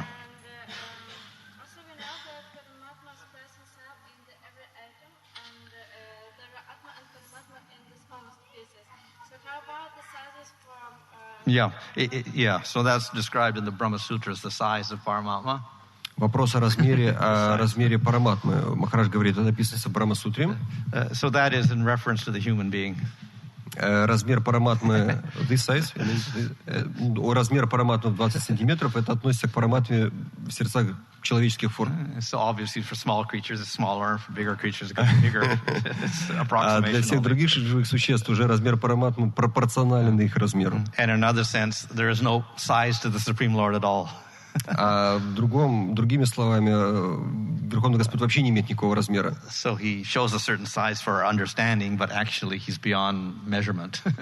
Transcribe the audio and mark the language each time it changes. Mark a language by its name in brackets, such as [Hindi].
[English] And also we know that Paramatma's presence is in every atom, and there are Atma and Paramatma in the small how about the sizes from... Yeah. So that's described in the Brahma Sutras, the size of Paramatma. [Russian] Вопрос о размере параматмы. Махарадж говорит, это написано в Брахма-сутре. [English] So that is in reference to the human being. [Russian] Размер параматмы, [English] this size, [Russian] размер параматмы 20 сантиметров, это относится к параматме в сердцах человеческих форм. [English] So obviously for small creatures it's smaller, for bigger creatures it's bigger. It's [Russian] А для всех других живых существ уже размер параматмы пропорционален их размеру. [English] And in another sense, there is no size to the Supreme Lord at all. [Russian] А другими словами, Верховный Господь вообще не имеет никакого размера. [English] So he shows a certain size for our understanding, but actually he's beyond measurement.